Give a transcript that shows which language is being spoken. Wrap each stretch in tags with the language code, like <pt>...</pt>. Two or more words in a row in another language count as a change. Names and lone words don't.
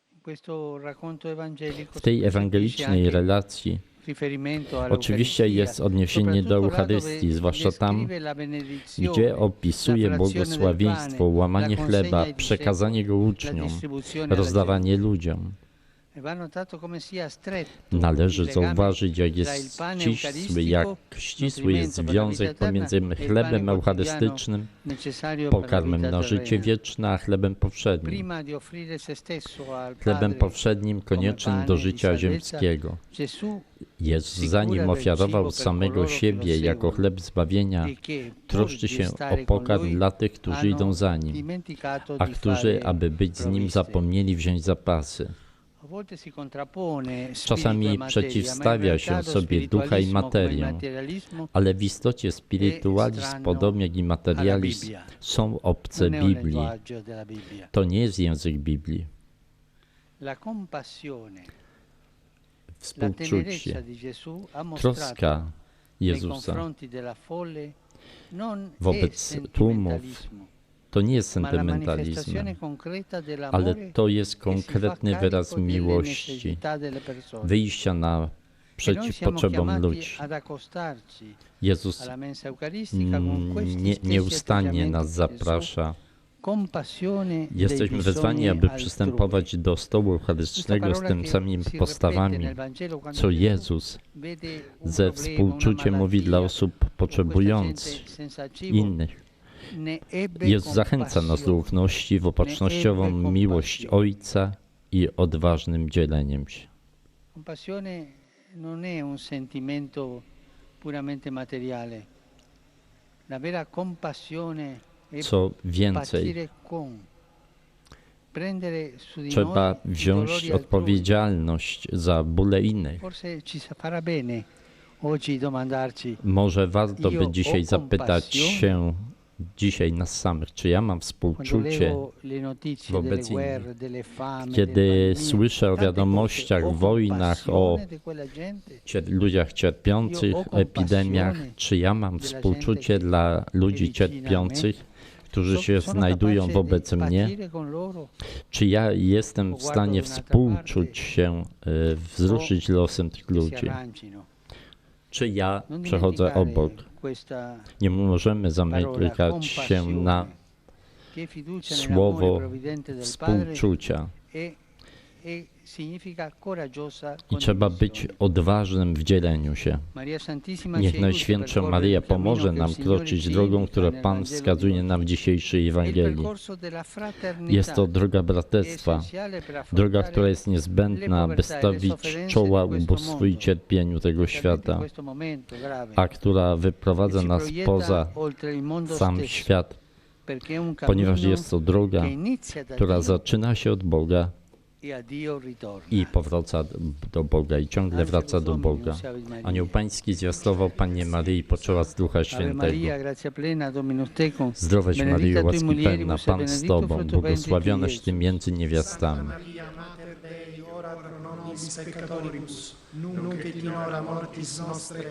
<pl>W tej ewangelicznej relacji oczywiście jest odniesienie do Eucharystii, zwłaszcza tam, gdzie opisuje błogosławieństwo, łamanie chleba, przekazanie go uczniom, rozdawanie ludziom.</pl> <it>Va notato come sia stretto</it> <pl>Należy</pl> <it>il legame</it> <pl>zauważyć, jak</pl> <it>tra il</it> <pl>jest</pl> <it>pane</it> <pl>ścisły, jak</pl> <it>eucaristico,</it> <pl>ścisły jest</pl> <it>nutrimento per la vita</it> <pl>związek</pl> <it>eterna,</it> <pl>pomiędzy</pl> <it>e il pane</it> <pl>chlebem</pl> <it>quotidiano</it> <pl>eucharystycznym,</pl> <it>necessario per la</it> <pl>pokarmem</pl> <it>vita</it> <pl>na życie</pl> <it>terrena.</it> <pl>wieczne, a chlebem powszednim.</pl> <it>Prima di offrire se stesso al</it> <pl>Chlebem</pl> <it>Padre</it> <pl>powszednim koniecznym</pl> <it>come</it> <pl>do</pl> <it>pane di</it> <pl>życia</pl> <it>salvezza,</it> <pl>ziemskiego.</pl> <it>Gesù</it> <pl>Jezus,</pl> <it>si</it> <pl>zanim</pl> <it>cura del</it> <pl>ofiarował</pl> <it>cibo per</it> <pl>samego</pl> <it>coloro che</it> <pl>siebie</pl> <it>lo</it> <pl>jako</pl> <it>seguono</it> <pl>chleb zbawienia,</pl> <it>e che, pur</it> <pl>troszczy</pl> <it>di</it> <pl>się</pl> <it>stare</it> <pl>o</pl> <it>con</it> <pl>pokarm</pl> <it>lui,</it> <pl>dla tych, którzy</pl> <it>hanno</it> <pl>idą za Nim,</pl> <it>dimenticato</it> <pl>a</pl> <it>di</it> <pl>którzy,</pl> <it>fare</it> <pl>aby być z Nim,</pl> <it>provviste.</it> <pl>zapomnieli wziąć zapasy.</pl> <it>A volte si contrappone spirito</it> <pl>Czasami</pl> <it>e materia, ma in</it> <pl>przeciwstawia się</pl> <it>realtà lo</it> <pl>sobie ducha i</pl> <it>spiritualismo come il</it> <pl>materię,</pl> <it>materialismo</it> <pl>ale w istocie spirytualizm,</pl> <it>strano</it> <pl>podobnie jak i</pl> <it>alla</it> <pl>materializm,</pl> <it>Bibbia.</it> <pl>są obce</pl> <it>non è un</it> <pl>Biblii.</pl> <it>linguaggio della Bibbia.</it> <pl>To nie jest język Biblii.</pl> <it>La compassione, la</it> <pl>Współczucie,</pl> <it>tenerezza di Gesù ha mostrato</it> <pl>troska</pl> <it>nei</it> <pl>Jezusa</pl> <it>confronti della folle non è</it> <pl>wobec tłumów</pl> <it>sentimentalismo,</it> <pl>to nie jest</pl> <it>ma la</it> <pl>sentymentalizm,</pl> <it>manifestazione concreta dell'amore</it> <pl>ale to jest</pl> <it>che si fa</it> <pl>konkretny</pl> <it>carico</it> <pl>wyraz</pl> <it>delle</it> <pl>miłości,</pl> <it>necessità delle persone.</it> <pl>wyjścia</pl> <it>E</it> <pl>naprzeciw</pl> <it>noi siamo</it> <pl>potrzebom</pl> <it>chiamati</it> <pl>ludzi.</pl> <it>ad accostarci</it> <pl>Jezus</pl> <it>alla mensa eucaristica con questi stessi</it> <pl>nieustannie</pl> <it>atteggiamenti</it> <pl>nas</pl> <it>di Gesù.</it> <pl>zaprasza.</pl> <it>Compassione dei</it> <pl>Jesteśmy wezwani,</pl> <it>bisogni</it> <pl>aby</pl> <it>altrui.</it> <pl>przystępować do stołu</pl> <it>Questa</it> <pl>eucharystycznego z</pl> <it>parola</it> <pl>tym</pl> <it>che</it> <pl>samymi</pl> <it>si ripete</it> <pl>postawami,</pl> <it>nel Vangelo quando</it> <pl>co</pl> <it>Gesù</it> <pl>Jezus</pl> <it>vede un</it> <pl>ze</pl> <it>problema,</it> <pl>współczuciem</pl> <it>una</it> <pl>mówi dla</pl> <it>malattia,</it> <pl>osób</pl> <it>o questa</it> <pl>potrzebujących,</pl> <it>gente senza cibo,</it> <pl>innych.</pl> <it>ne ebbe</it> <pl>Jezus zachęca nas do</pl> <it>compassione.</it> <pl>ufności w opatrznościową miłość Ojca i odważnym dzieleniem się.</pl> <it>Compassione non è un sentimento puramente materiale. La vera compassione è</it> <pl>Co więcej,</pl> <it>patire con, prendere su di</it> <pl>trzeba</pl> <it>noi i</it> <pl>wziąć</pl> <it>dolori altrui.</it> <pl>odpowiedzialność za bóle innych.</pl> <it>Forse ci farà bene oggi domandarci,</it> <pl>Może warto</pl> <it>Io</it> <pl>by</pl> <it>o</it> <pl>dzisiaj zapytać</pl> <it>compassione</it> <pl>się, dzisiaj nas samych, czy ja mam</pl> <it>quando</it> <pl>współczucie,</pl> <it>leggo le notizie</it> <pl>wobec</pl> <it>delle</it> <pl>innych.</pl> <it>guerre, delle fame,</it> <pl>Kiedy</pl> <it>delle pandemie,</it> <pl>słyszę o</pl> <it>tante</it> <pl>wiadomościach,</pl> <it>cose, o</it> <pl>wojnach, o</pl> <it>compassione di quella gente,</it> <pl>ludziach cierpiących,</pl> <it>Io o</it> <pl>epidemiach,</pl> <it>compassione</it> <pl>czy ja mam</pl> <it>della</it> <pl>współczucie</pl> <it>gente</it> <pl>dla ludzi</pl> <it>vicina a me,</it> <pl>cierpiących, którzy się</pl> <it>sono</it> <pl>znajdują</pl> <it>capace</it> <pl>wobec</pl> <it>di</it> <pl>mnie?</pl> <it>patire con loro,</it> <pl>Czy ja jestem w stanie współczuć się, wzruszyć losem tych</pl> <it>che si</it> <pl>ludzi?</pl> <it>arrangino.</it> <pl>Czy ja</pl> <it>Non</it> <pl>przechodzę</pl> <it>dimenticare</it> <pl>obok?</pl> <it>questa</it> <pl>Nie możemy</pl> <it>parola</it> <pl>zamykać się na</pl> <it>compassione, che è fiducia</it> <pl>słowo</pl> <it>nell'amore provvidente del Padre</it> <pl>współczucia.</pl> <it>e significa coraggiosa</it> <pl>I trzeba być</pl> <it>condivisione.</it> <pl>odważnym w dzieleniu się.</pl> <it>Maria Santissima</it> <pl>Niech</pl> <it>ci aiuti a</it> <pl>Najświętsza</pl> <it>percorrere</it> <pl>Maryja</pl> <it>il cammino</it> <pl>pomoże</pl> <it>che il</it> <pl>nam</pl> <it>Signore</it> <pl>kroczyć</pl> <it>ci</it> <pl>drogą,</pl> <it>indica</it> <pl>którą</pl> <it>nel</it> <pl>Pan</pl> <it>Vangelo di</it> <pl>wskazuje</pl> <it>oggi.</it> <pl>nam w dzisiejszej</pl> <it>È il</it> <pl>Ewangelii.</pl> <it>percorso della fraternità,</it> <pl>Jest to droga</pl> <it>che è</it> <pl>braterstwa,</pl> <it>essenziale per</it> <pl>droga,</pl> <it>affrontare</it> <pl>która jest niezbędna, by stawić czoła ubóstwu i cierpieniu tego</pl> <it>specialmente in</it> <pl>świata,</pl> <it>questo momento grave,</it> <pl>a która</pl> <it>che</it> <pl>wyprowadza</pl> <it>si</it> <pl>nas</pl> <it>proietta</it> <pl>poza</pl> <it>oltre il mondo</it> <pl>sam</pl> <it>stesso,</it> <pl>świat,</pl> <it>perché è un</it> <pl>ponieważ</pl> <it>cammino</it> <pl>jest to droga,</pl> <it>che inizia da</it> <pl>która</pl> <it>Dio</it> <pl>zaczyna się od Boga</pl> <it>e a Dio ritorna.</it> <pl>i powraca do Boga i ciągle wraca do Boga. Anioł Pański zwiastował Pannie Maryi i poczęła z Ducha</pl> <la>Ave</la> <pl>Świętego.</pl> <la>Maria, grazia plena, Dominus tecum,</la> <pl>Zdrowaś</pl> <la>benedicta</la> <pl>Maryjo,</pl> <la>tui</la> <pl>łaski</pl> <la>mulieribus</la> <pl>pełna,</pl> <la>et</la> <pl>Pan z</pl> <la>benedictus</la> <pl>Tobą,</pl> <la>fructus ventris</la> <pl>błogosławionaś</pl> <la>tui,</la> <pl>Ty</pl> <la>Iesus.</la> <pl>między niewiastami.</pl> <la>Maria, Mater Dei, ora pro nobis peccatoribus, nunc et in hora mortis nostre.</la>